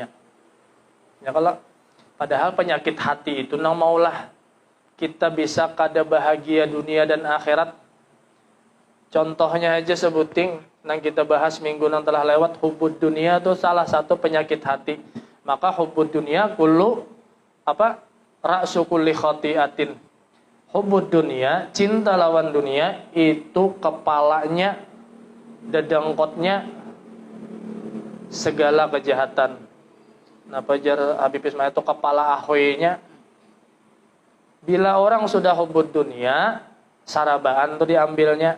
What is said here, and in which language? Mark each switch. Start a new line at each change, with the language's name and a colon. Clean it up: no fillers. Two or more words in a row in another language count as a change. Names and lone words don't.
Banjar: Ya kalau padahal penyakit hati itu nang maulah kita bisa kada bahagia dunia dan akhirat. Contohnya aja sebuting nang kita bahas minggu nang telah lewat,
Arabic: حب الدنيا
Banjar: itu salah satu penyakit hati.
Arabic: Maka حب الدنيا كل رأس كل خطيئة. حب الدنيا,
Banjar: cinta lawan dunia itu kepalanya, dedengkotnya segala kejahatan. Nah, pajar Habib Ismail itu kepala ahoynya. Bila orang sudah
Arabic: حب الدنيا,
Banjar: sarabaan tuh diambilnya.